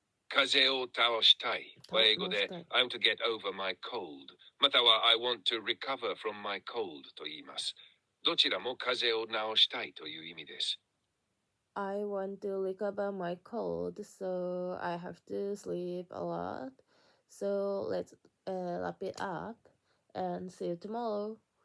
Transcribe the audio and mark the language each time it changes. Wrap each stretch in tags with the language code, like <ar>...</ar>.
<ja>風邪を倒したいは英語で</ja> <en>I want to get over my cold</en> <ja>または</ja> <en>I want to recover from my cold</en> <ja>と言います。どちらも風邪を治したいという意味です。</ja> <en>I want to recover my cold, so I have to sleep a lot. So let's wrap it up and see you tomorrow.</en>